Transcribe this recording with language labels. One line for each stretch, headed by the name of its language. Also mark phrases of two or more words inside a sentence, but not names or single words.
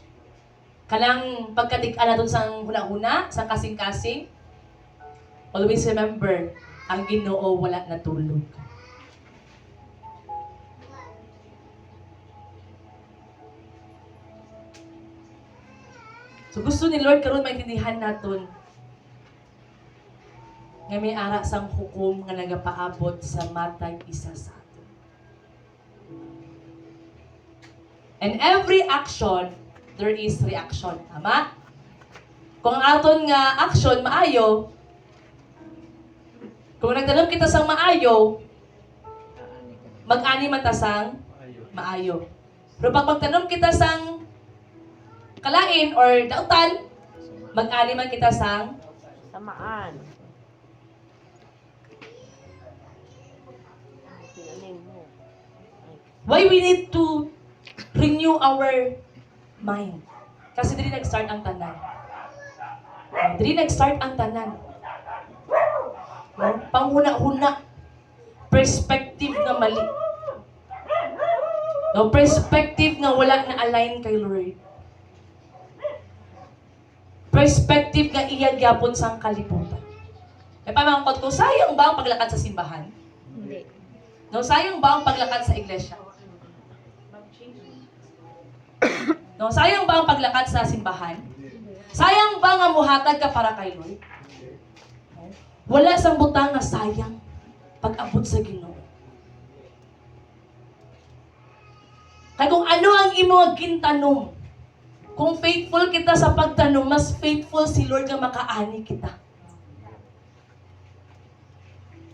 Hiligaynon: Kalang pagkatig-ala doon sa huna-huna, sa kasing-kasing,
English: always remember,
Hiligaynon: ang Ginoo wala natulog. So gusto ni Lord karon maintindihan naton nga may ara sang hukom nga nagapaabot sa matag isa sa aton.
English: And every action, there is reaction.
Hiligaynon: Tama? Kung ang aton nga action maayo, kung nagtanom kita sang maayo, mag-ani man ta sang maayo. Pero pag magtanom kita sang kalain or dautan, mag-ani man kita sang Samaan. Tinanin mo.
English: why we need to renew our mind.
Hiligaynon: Kasi dili nag-start ang tanan. Dili nag-start ang tanan. No? Panghuna-huna. Perspective na mali. No? Perspective na wala na align kay Lord. Perspective nga iyagyapon sang kalibutan. May pamangkot ko, sayang ba ang paglakad sa simbahan?
Filipino: Hindi.
Hiligaynon: No, sayang ba ang paglakad sa iglesia? No, sayang ba ang paglakad sa simbahan? Sayang ba nga muhatag ka para kay Lord? Wala sang butang nga sayang pag-abot sa Ginoo. Kaya kung ano ang imo gintanom, kung faithful kita sa pagtanom, mas faithful si Lord nga makaani kita.